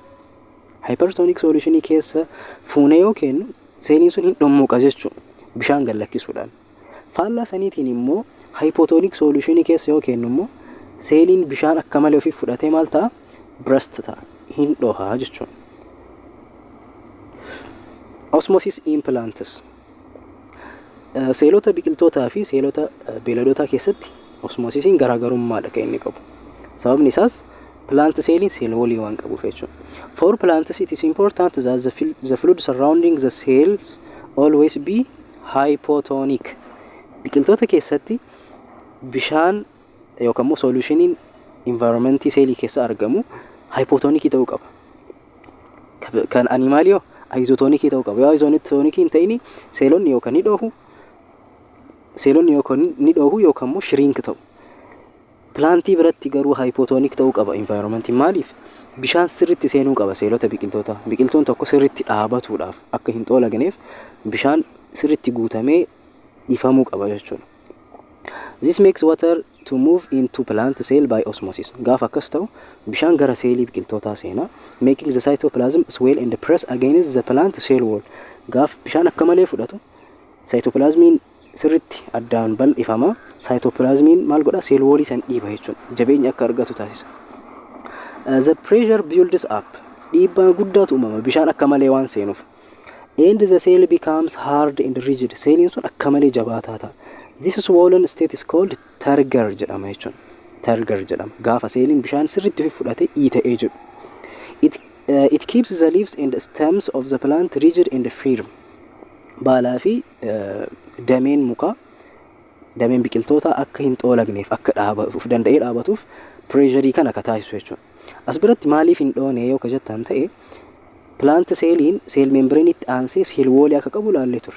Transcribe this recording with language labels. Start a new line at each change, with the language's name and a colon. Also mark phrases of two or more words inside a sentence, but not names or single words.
English: Hypertonic solutionii
Oromo: keessa fuunee yoo kennu seeliin sun hin dhommuqa jechuudha. Bishaan gallakkisuudhaan. Faallaa saniitiin immoo
English: hypotonic solutionii
Oromo: keessa yoo kennu immoo seeliin bishaan akka malee ofii fudhatee maal ta'a? Burst ta'a. Hin dhohaa jechuudha.
English: Osmosis in plants.
Oromo: Seelota biqiltootaa fi seelota beeladootaa keessatti osmosisiin garaagarummaadha kan inni qabu. Sababni isaas plant seeliin seel walii waan qabuuf jechuudha.
English: For plants it is important that the fluid surrounding the cells always be hypotonic.
Oromo: Biqiltoota keessatti bishaan yookaan immoo solutioniin environmentii seelii keessa argamu hypotonicii ta'uu qaba. Kan animaaliyoo isotonicii ta'uu qaba. Yoo isotonicii hin ta'in seelonni yookaan ni dhohu yookaan immoo shrink ta'u. Plantii biratti garuu hypotonic ta'uu qaba environmentii. Maaliif? Bishaan sirriitti seenuu qaba seelota biqiltoota. Biqiltoon tokko sirriitti dhaabatuudhaaf akka hin xoolagneef bishaan sirriitti guutamee ifamuu qaba jechuudha.
English: This makes water to move into plant cell by osmosis.
Oromo: Gaaf akkas ta'u bishaan gara seelii biqiltootaa seena,
English: making the cytoplasm swell and press against the plant cell wall.
Oromo: Gaaf bishaan akka malee fudhatu cytoplasmiin sirritti addaan bal'ifama. Cytoplasmiin maal godha?
English: Cell wall
Oromo: san dhiiba jechuudha. Jabeenya akka argatu taasisa.
English: The pressure builds up.
Oromo: Dhiibbaa guddaatu uumama bishaan akka malee waan seenuuf.
English: And the cell becomes hard and rigid.
Oromo: Seeliin sun akka malee jabaataa ta'a.
English: This swollen state is called turgor
Oromo: jedhama jechuudha. Turgor jedhama. Gaafa seeliin bishaan sirritti fudhatee dhiita'ee jiru.
English: It keeps the leaves and stems of the plant rigid and firm.
Oromo: Baalaa fi dameen mukaa, dameen biqiltoota akka hin xoolagneef, akka dhaabatuuf danda'ee dhaabatuuf pressure kana akka taasisu jechuudha. As biratti maaliif hin dhoone yoo ka jettan ta'e plant seeliin seel membraniitti aansee seel woolii akka qabu laallee turre.